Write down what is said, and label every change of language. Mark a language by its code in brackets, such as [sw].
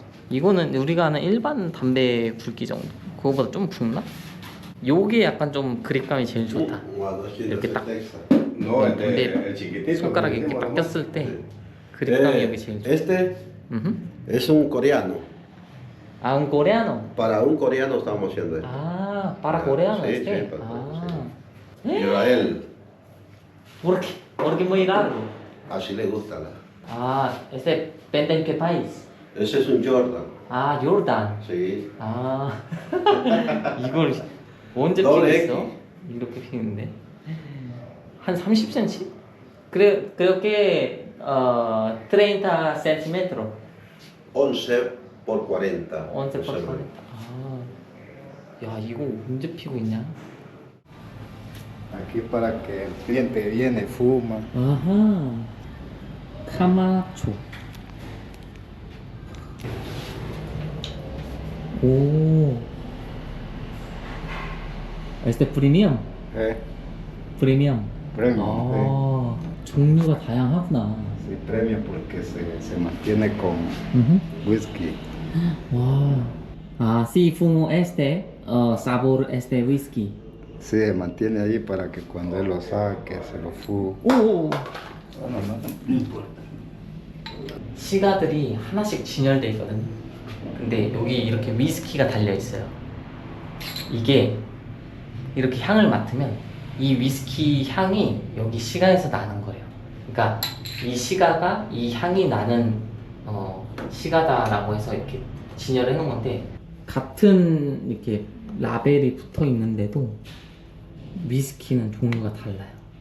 [ko] 이거는 우리가 아는 일반 담배 굵기 정도. 그거보다 좀 굵나? 요게 약간 좀 그립감이 제일 좋다. 이렇게 딱 [es] No, el, [ko] 근데 [es] el chiquitito. [ko] 손가락이 이렇게 딱 꼈을 때 그립감이 여기 제일 좋아. [es] Este 음흠. es un coreano. 아, un coreano. Para un coreano estamos haciendo esto. Ah, para coreano Sí, este. sí, para- Ah. Israel, Porque muy largo. así le gusta. Ah, este depende en qué país. Ese es un Jordan. [ko] 아, 요르단. [es] Sí. [ko] 아, 이걸 언제 [en] 더블 [ko] 피겠어? 이렇게 피는데 한 30cm? [es] Creo que 30 centímetros. 11 por 40. 11 por 40. [ko] 아, 야, 이거 언제 피고 있냐? [es] Aquí para que el cliente viene, fuma. [ko] 아하, 카마초. [es] 오, este premium. 프리미엄. [en] Premium. [ko] 종류가 다양하구나. [es] Sí, premium porque se mantiene con whisky. 와. 아, sí, fumo este, sabor este whisky. Sí, se mantiene ahí para que cuando él lo saque, se lo fu. 오. Bueno, no importa. [ko] 시가들이 하나씩 진열돼 있거든. 근데 여기 이렇게 위스키가 달려 있어요. 이게 이렇게 향을 맡으면 이 위스키 향이 여기 시가에서 나는 거예요. 그러니까 이 시가가 이 향이 나는 시가다라고 해서 이렇게 진열해 놓은 건데, 같은 이렇게 라벨이 붙어 있는데도 위스키는 종류가 달라요.